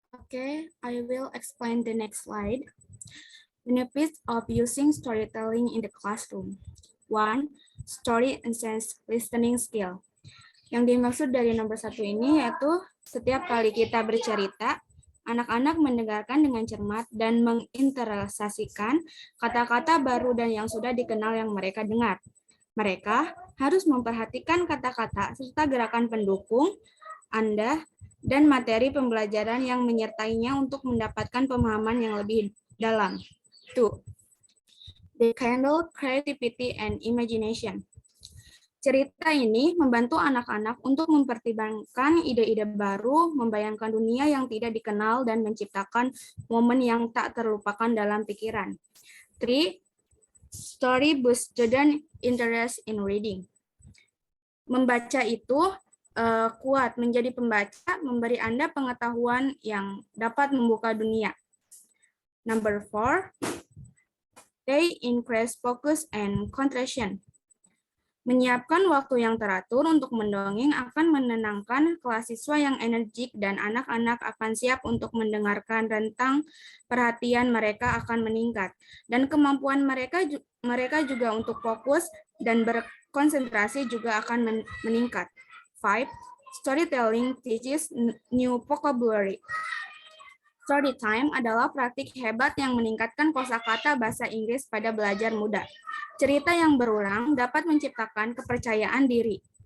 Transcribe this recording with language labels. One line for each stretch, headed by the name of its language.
English: Okay, I will explain the next slide. Benefits of using storytelling in the classroom. 1. Story enhance listening skill.
Indonesian: Yang dimaksud dari nomor 1 ini yaitu setiap kali kita bercerita, anak-anak mendengarkan dengan cermat dan menginternalisasikan kata-kata baru dan yang sudah dikenal yang mereka dengar. Mereka harus memperhatikan kata-kata serta gerakan pendukung Anda dan materi pembelajaran yang menyertainya untuk mendapatkan pemahaman yang lebih dalam.
English: 2. They handle creativity and imagination.
Indonesian: Cerita ini membantu anak-anak untuk mempertimbangkan ide-ide baru, membayangkan dunia yang tidak dikenal, dan menciptakan momen yang tak terlupakan dalam pikiran. 3.
English: Story boosts student interest in reading.
Indonesian: Membaca itu kuat menjadi pembaca, memberi Anda pengetahuan yang dapat membuka dunia.
English: Number 4, they increase focus and concentration.
Indonesian: Menyiapkan waktu yang teratur untuk mendongeng akan menenangkan kelas siswa yang energik dan anak-anak akan siap untuk mendengarkan, rentang perhatian mereka akan meningkat dan kemampuan mereka juga untuk fokus dan berkonsentrasi juga akan meningkat.
English: 5. Storytelling teaches new vocabulary.
Indonesian: Storytime adalah praktik hebat yang meningkatkan kosakata bahasa Inggris pada belajar muda. Cerita yang berulang dapat menciptakan kepercayaan diri.